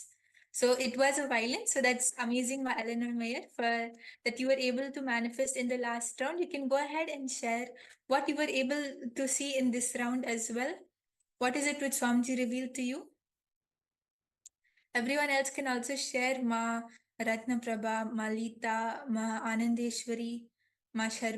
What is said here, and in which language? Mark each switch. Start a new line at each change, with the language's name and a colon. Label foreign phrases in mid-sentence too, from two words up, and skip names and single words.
English: So it was a violin. So that's amazing, Ma Eleanor Mayer, for that you were able to manifest in the last round. You can go ahead and share what you were able to see in this round as well. What is it which Swamiji revealed to you? Everyone else can also share. Ma Ratna Prabha, Ma Lita, Ma Anandeshwari, Ma Sharmeni.